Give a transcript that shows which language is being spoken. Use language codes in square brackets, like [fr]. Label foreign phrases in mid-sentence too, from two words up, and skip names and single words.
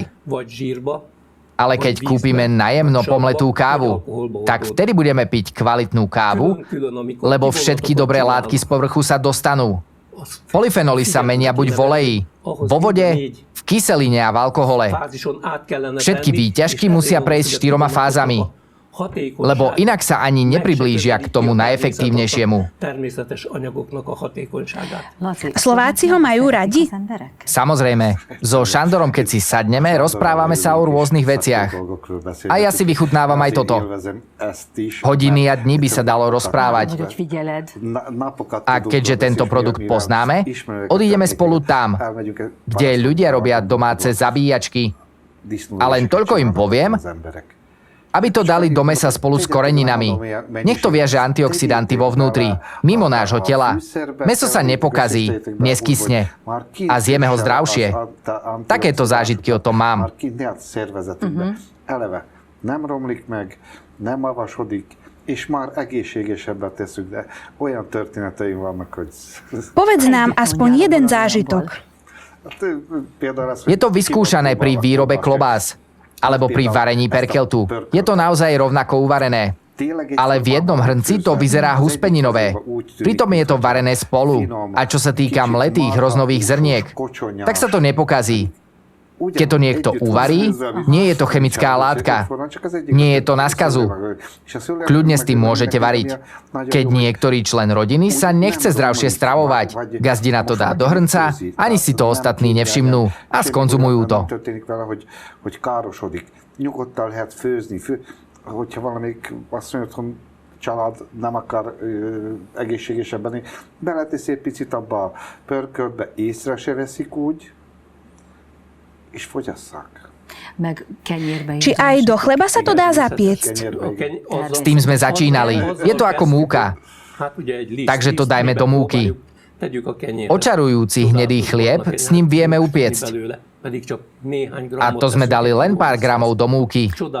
[sk] Ale keď kúpime najemno pomletú kávu, tak vtedy budeme piť kvalitnú kávu, lebo všetky dobré látky z povrchu sa dostanú. Polyfenoly sa menia buď v oleji, vo vode, v kyseline a v alkohole. Všetky výťažky musia prejsť 4 fázami. lebo inak sa ani nepriblížia k tomu najefektívnejšiemu. [hu] Természetes anyagoknak a hatékonyságát. [sk] Slováci ho majú radi? Samozrejme, so Šandorom, keď si sadneme, rozprávame sa o rôznych veciach. A ja si vychutnávam aj toto. Hodiny a dní by sa dalo rozprávať. A keďže tento produkt poznáme, odídeme spolu tam, kde ľudia robia domáce zabíjačky. A len toľko im poviem, aby to dali do mesa spolu s koreninami. Nech to viaže antioxidanty vo vnútri, mimo nášho tela. Meso sa nepokazí, neskysne a zjeme ho zdravšie. Takéto zážitky o tom mám. [hu] Eleve nem romlik meg, nem avasodik, és már egészségesebbet teszünk, de olyan történeteim vannak, hogy... [sk] Povedz nám aspoň jeden zážitok. Je to vyskúšané pri výrobe klobás alebo pri varení perkeltu. Je to naozaj rovnako uvarené. Ale v jednom hrnci to vyzerá huspeninové. Pritom je to varené spolu. A čo sa týka mletých hroznových zrniek, tak sa to nepokazí. Keď to niekto uvarí, nie je to chemická látka. Nie je to na skazu. Kľudne s tým môžete variť. Keď niektorý člen rodiny sa nechce zdravšie stravovať, gazdina to dá do hrnca, ani si to ostatní nevšimnú a skonzumujú to. [hu] Család nem akar egészségesebben, beleteszi egy picit abba a pörköltbe, észre se veszik úgy, és fogyasszák. [sk] Či aj do chleba sa to dá zapiecť? S tým sme začínali. Je to ako múka. Takže to dajme do múky. Očarujúci hnedý chlieb, s ním vieme upiecť. A to sme dali len pár gramov do múky.